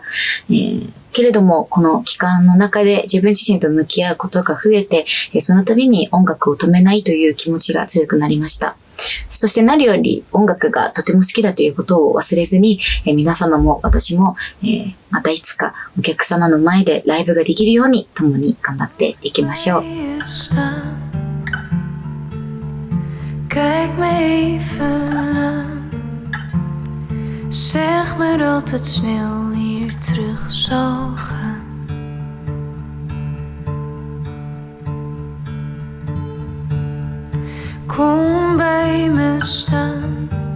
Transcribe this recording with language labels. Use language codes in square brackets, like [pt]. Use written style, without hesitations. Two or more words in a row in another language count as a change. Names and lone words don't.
[ja] けれども、この期間の中で自分自身と向き合うことが増えて、その度に音楽を止めないという気持ちが強くなりました。そして何より音楽がとても好きだということを忘れずに、皆様も私も、またいつかお客様の前でライブができるように共に頑張っていきましょう。 [nl] Kijk me even aan. Zeg me dat het snel hier terug zal gaan. Kom bij me staan.